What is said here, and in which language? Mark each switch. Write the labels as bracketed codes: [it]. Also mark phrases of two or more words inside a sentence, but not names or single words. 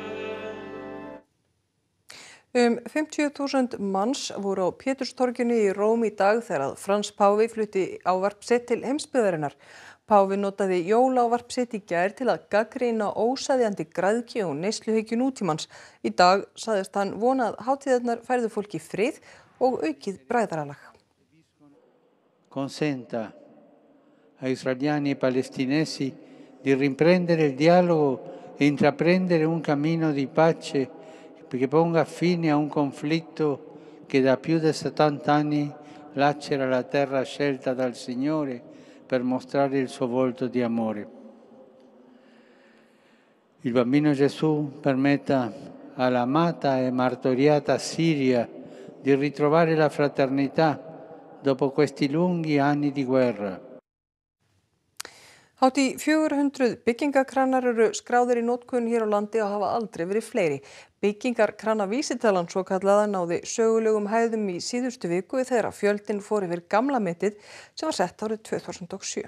[is] 50.000 manns voru á Péturstorginu í Róm í dag þegar að Frans páfi flutti ávarp sitt til heimsbyggðarinnar. Páfi notaði jólaávarp sitt í gær til að gagnrýna óseðjandi græðgi og neysluhyggju nútímans. Í dag sagðist hann vona að hátíðirnar færðu fólki frið og aukið bræðralag. [it] Consenta a israeliani e palestinesi di riprendere il dialogo e intraprendere un cammino di pace che ponga fine a un conflitto che da più di 70 anni lacera la terra scelta dal Signore per mostrare il suo volto di amore. Il bambino Gesù permetta all'amata e martoriata Siria di ritrovare la fraternità dopo questi lunghi anni di guerra. [is] Hátt í 400 byggingakranar eru skráðir í notkun hér á landi og hafa aldrei verið fleiri. Byggingarkranavísitalan svokallaða náði sögulegum hæðum í síðustu viku þegar fjöldinn fór yfir gamla metið sem var sett árið 2007.